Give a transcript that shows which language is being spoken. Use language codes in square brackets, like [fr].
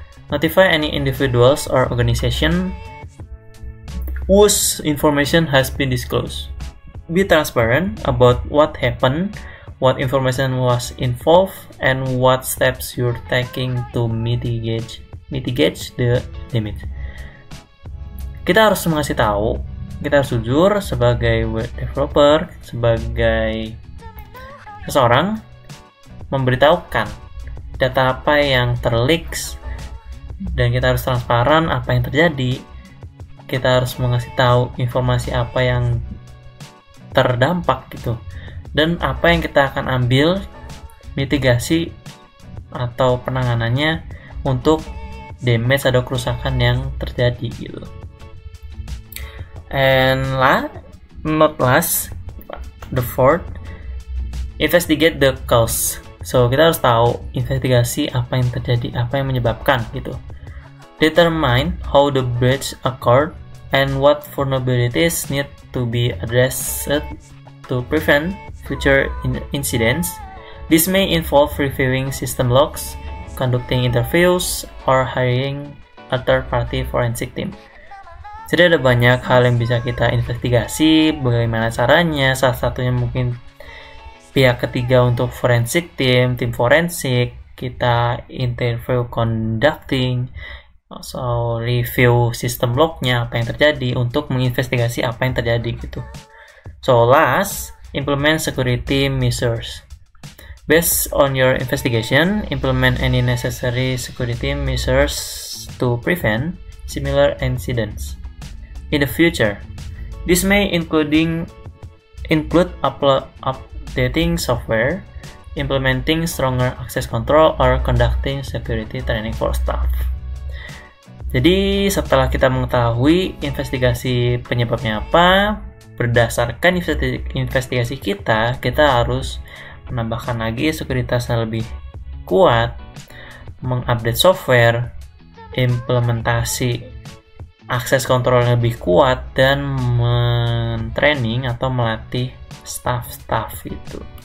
[en] Notify any individuals or organization whose information has been disclosed. Be transparent about what happened, what information was involved, and what steps you're taking to mitigate the damage. [id] Kita harus mengasih tahu, kita harus jujur sebagai web developer, sebagai seseorang, memberitahukan data apa yang terleaks, dan kita harus transparan apa yang terjadi. Kita harus mengasih tahu informasi apa yang terdampak gitu, dan apa yang kita akan ambil mitigasi atau penanganannya untuk damage atau kerusakan yang terjadi gitu. [en] And not last, the fourth, investigate the cause. [id] So kita harus tahu investigasi apa yang terjadi, apa yang menyebabkan gitu. [en] Determine how the breach occurred and what vulnerabilities need to be addressed to prevent future incidents. This may involve reviewing system logs, conducting interviews, or hiring a third-party forensic team. [id] Jadi ada banyak hal yang bisa kita investigasi, bagaimana caranya, salah satunya mungkin pihak ketiga untuk forensic team, tim forensik, kita interview conducting, so review sistem lognya apa yang terjadi untuk menginvestigasi apa yang terjadi gitu. [en] So last, implement security measures. Based on your investigation, implement any necessary security measures to prevent similar incidents in the future. This may include updating software, implementing stronger access control, or conducting security training for staff. [id] Jadi setelah kita mengetahui investigasi penyebabnya apa, berdasarkan investigasi kita harus menambahkan lagi sekuritas yang lebih kuat, mengupdate software, implementasi akses kontrol yang lebih kuat, dan men-training atau melatih staff itu.